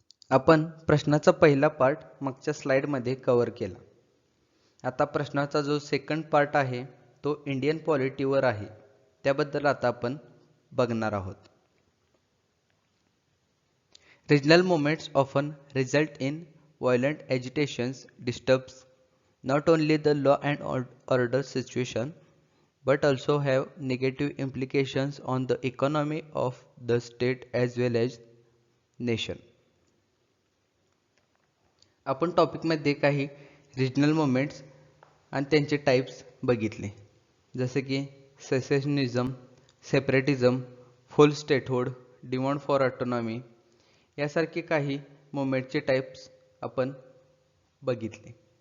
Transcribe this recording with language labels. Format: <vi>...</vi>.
<mr>आपण प्रश्नाचा पहिला पार्ट मागच्या स्लाइडमध्ये कव्हर केला. आता प्रश्नाचा जो सेकंड पार्ट आहे तो इंडियन पॉलिटीवर आहे, त्याबद्दल आता आपण बघणार आहोत.</mr> <en>Regional movements often result in violent agitations, disturbs not only the law and order situation but also have negative implications on the economy of the state as well as nation.</en> <mr>आपण टॉपिकमध्ये काही regional movements आणि त्यांचे types बघितले, जसे की सेसेशनिझम, सेपरेटिझम, फुल statehood, demand for autonomy यासारखे काही मुवमेंटचे types आपण बघितले.</mr>